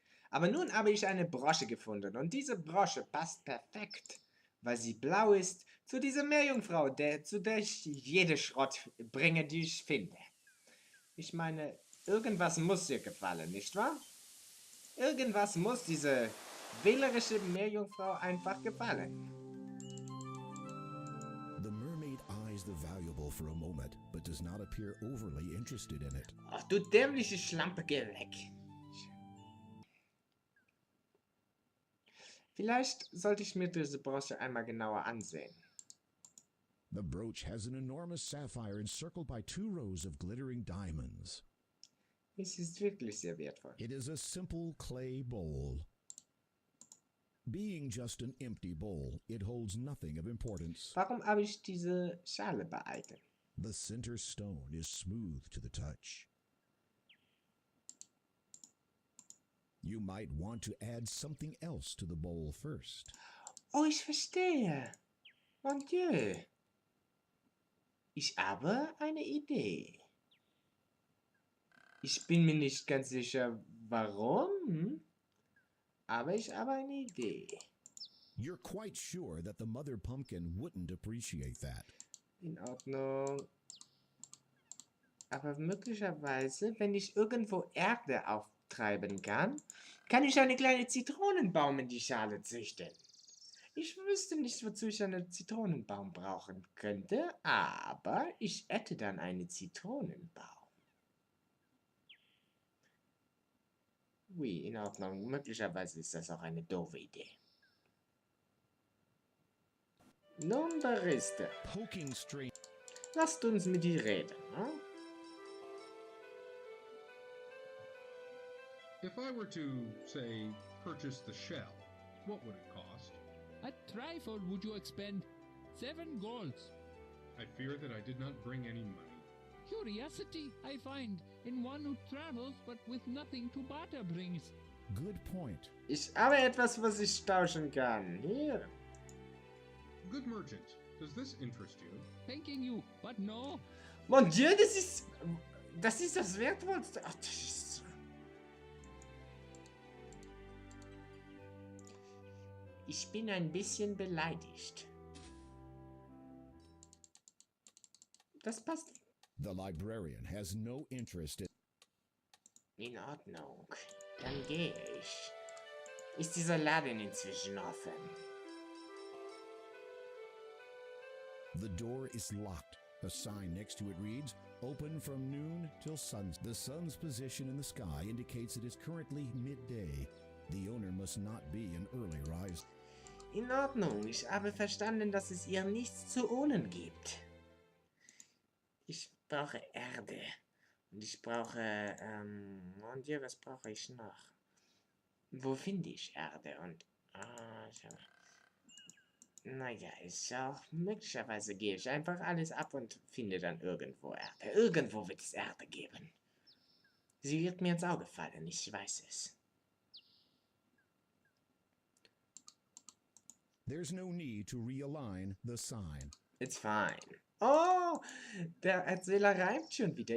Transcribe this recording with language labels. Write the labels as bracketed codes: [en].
[de] Aber nun habe ich eine Brosche gefunden und diese Brosche passt perfekt, weil sie blau ist, zu dieser Meerjungfrau, zu der ich jede Schrott bringe, die ich finde. Ich meine, irgendwas muss ihr gefallen, nicht wahr? Irgendwas muss diese wählerische Meerjungfrau einfach gefallen. [en] The mermaid eyes the valuable for a moment, but does not appear overly interested in it. [de] Ach du dämliche Schlampe, geh weg. Vielleicht sollte ich mir diese Brosche einmal genauer ansehen. [en] The brooch has an enormous sapphire encircled by 2 rows of glittering diamonds. [de] Es ist wirklich sehr wertvoll. [en] It is a simple clay bowl. Being just an empty bowl, it holds nothing of importance. [de] Warum habe ich diese Schale behalten? [en] The center stone is smooth to the touch. You might want to add something else to the bowl first. [de] Oh, ich verstehe. [fr] Mon Dieu. [de] Ich habe eine Idee. Ich bin mir nicht ganz sicher, warum, aber ich habe eine Idee. [en] You're quite sure that the mother pumpkin wouldn't appreciate that. [de] In Ordnung. Aber möglicherweise, wenn ich irgendwo Erde auftreiben kann, kann ich eine kleine Zitronenbaum in die Schale züchten. Ich wüsste nicht, wozu ich einen Zitronenbaum brauchen könnte, aber ich hätte dann einen Zitronenbaum. Oui, in Ordnung. Möglicherweise ist das auch eine doofe Idee. Nun, Barista. [en] Poking string. [de] Lasst uns mit ihr reden, hm? [en] If I were to, say, purchase the shell, what would it cost? A trifle would you expend 7 golds. I fear that I did not bring any money. Curiosity, I find, in one who travels but with nothing to barter brings. Good point. [de] Ich habe etwas, was ich tauschen kann. Hier. [en] Good merchant, does this interest you? Thanking you, but no. [fr] Mon Dieu, [de] das ist das Wertvollste. Ach, das ist... Ich bin ein bisschen beleidigt. Das passt. [en] The librarian has no interest in... [de] In Ordnung. Dann gehe ich. Ist dieser Laden inzwischen offen? [en] The door is locked. A sign next to it reads, "Open from noon till sunset." The sun's position in the sky indicates it is currently midday. The owner must not be an early riser. [de] In Ordnung. Ich habe verstanden, dass es ihr nichts zu holen gibt. Ich brauche Erde. Und ich brauche, und ja, was brauche ich noch? Wo finde ich Erde? Und, naja, ist auch, möglicherweise gehe ich einfach alles ab und finde dann irgendwo Erde. Irgendwo wird es Erde geben. Sie wird mir ins Auge fallen, ich weiß es. [en] There's no need to realign the sign. It's fine. [de] Oh, der Erzähler reimt schon wieder.